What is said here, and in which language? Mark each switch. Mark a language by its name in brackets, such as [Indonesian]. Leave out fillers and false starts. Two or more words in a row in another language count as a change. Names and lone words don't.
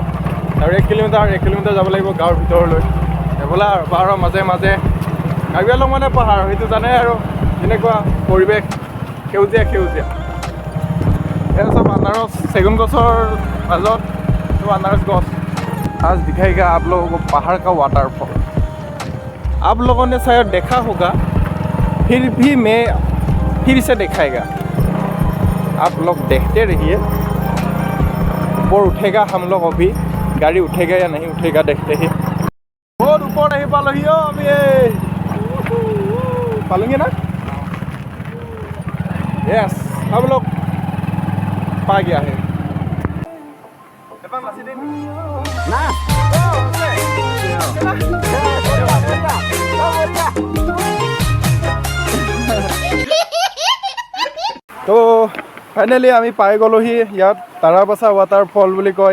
[Assamese] আৰু 1 কিলোমিটাৰ যাব লাগিব গাঁৱৰ ভিতৰলৈ। এইফালে আৰু পাহাৰৰ মাজে মাজে কাৰ্বি আংলং পাহাৰ, সেইটো জানে আৰু কেনেকুৱা পৰিৱেশ, সেউজীয়া। এয়া চব আনাৰস, চেগুন গছৰ মাজত চব আনাৰস गछ। [Hindi] आज दिखाएगा आप लोगों को पहाड़ का वाटरफॉल। आप लोगों ने शायद देखा होगा, फिर भी मैं फिर से दिखाएगा। आप लोग देखते रहिए। ऊपर उठेगा हम लोग, अभी गाड़ी उठेगा या नहीं उठेगा देखते ही। बहुत ऊपर नहीं पालोही हो अभी, पालेंगे ना? यस, हम लोग पा गया है। [Assamese] তো ফাইনেলি আমি পাই গ'লোহি ইয়াত তাৰাবাসা ৱাটাৰফল বুলি কয়।